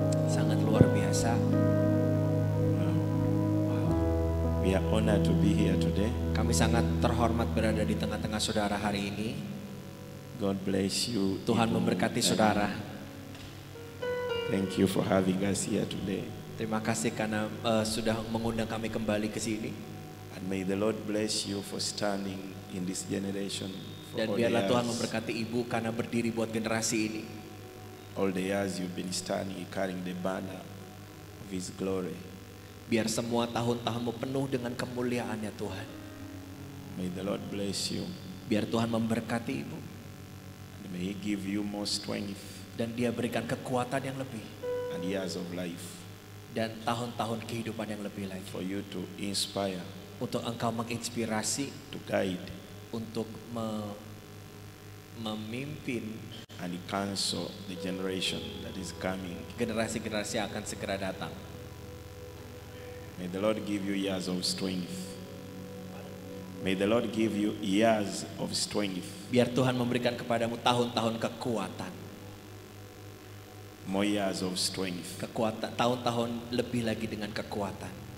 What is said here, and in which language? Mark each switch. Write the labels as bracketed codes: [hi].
[id] Sangat luar biasa. [en] We are honored to be here today. [id] Kami sangat terhormat berada di tengah-tengah saudara hari ini. [en] God bless you. [id] Tuhan Ibu. memberkati saudara. [en] Thank you for having us here today. [id] Terima kasih karena sudah mengundang kami kembali ke sini. [en] And may the Lord bless you for standing in this generation. For [id] Dan [en] all the [id] biarlah Tuhan [en] years, [id] memberkati ibu karena berdiri buat generasi ini. [en] all the years you've been standing, carrying the banner of His glory. [id] Biar semua tahun-tahunmu penuh dengan kemuliaan-Nya Tuhan. [en] May the Lord bless you. [id] Biar Tuhan memberkati ibu. [en] And may He give you more strength [id] Dan Dia berikan kekuatan yang lebih. [en] and years of life [id] Dan tahun-tahun kehidupan yang lebih lagi. [en] for you to inspire, [id] Untuk engkau menginspirasi. [en] to guide, [id] Untuk memimpin [en] and counsel the generation that is coming. [id] generasi-generasi yang akan segera datang. [en] May the Lord give you years of strength. May the Lord give you years of strength. [id] Biar Tuhan memberikan kepadamu tahun-tahun kekuatan. [en] More years of strength. [id] Kekuatan, tahun-tahun lebih lagi dengan kekuatan.